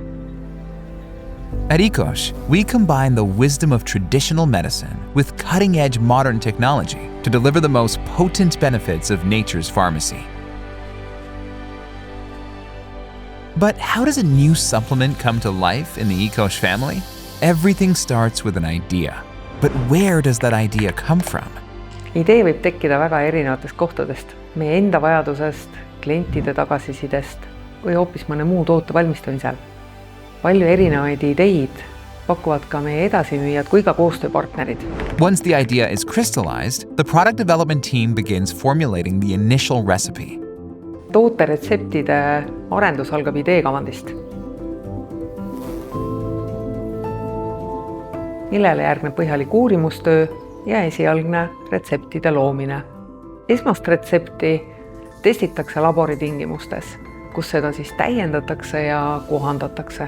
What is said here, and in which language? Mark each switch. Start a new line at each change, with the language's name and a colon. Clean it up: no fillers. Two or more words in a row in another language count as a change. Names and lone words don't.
English: At Ecosh, we combine the wisdom of traditional medicine with cutting-edge modern technology to deliver the most potent benefits of nature's pharmacy. But how does a new supplement come to life in the Ecosh family? Everything starts with an idea. But where does that idea come from?
Estonian: Idee võib tekkida väga erinevatest kohtadest, meie enda vajadusest, klientide tagasisidest või hoopis mõne muu toote valmistamisel. Palju erinevaid ideid pakuvad ka meie edasimüüjad kui ka koostööpartnerid.
English: Once the idea is crystallized, the product development team begins formulating the initial recipe.
Estonian: Tooteretseptide arendus algab ideekavandist, millele järgneb põhjalik uurimustöö ja esialgne retseptide loomine. Esmast retsepti testitakse laboritingimustes, kus seda siis täiendatakse ja kohandatakse.